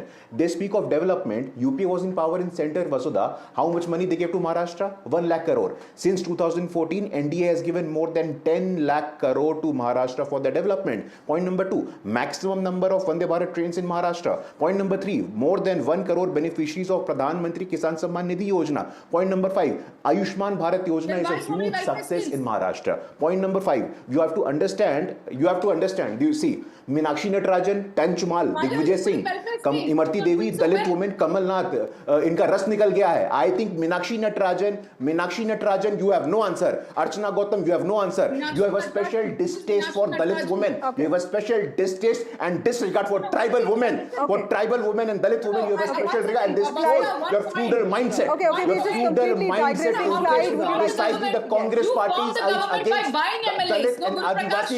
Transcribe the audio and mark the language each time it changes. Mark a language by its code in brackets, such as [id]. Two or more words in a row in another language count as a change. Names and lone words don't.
[en] They speak of development. UP was in power in center, Vasudha. How much money they gave to Maharashtra? 1 lakh crore. Since 2014, NDA has given more than 10 lakh crore to Maharashtra for the development. Point number 2, maximum number of Vande Bharat trains in Maharashtra. Point number 3, more than 1 crore beneficiaries of Pradhan Mantri Kisan Samman Nidhi Yojana. Point number 5, Ayushman Bharat Yojana is a huge success in Maharashtra. Point number 5, you have to understand, do you see, Meenakshi Natarajan, Tanchumal, Digvijay Singh, Imarti Devi, Dalit women, [hi] Kamal Nath, इनका रस निकल गया है. [en] I think Meenakshi Natarajan, you have no answer. Archana Gautam, you have no answer. You have a special distaste for Dalit women. You have a special distaste and disregard for tribal women. For tribal women and Dalit women, you have a special regard, and this shows your feudal mindset. Your feudal mindset is precisely the Congress parties against Dalit and Adivasis.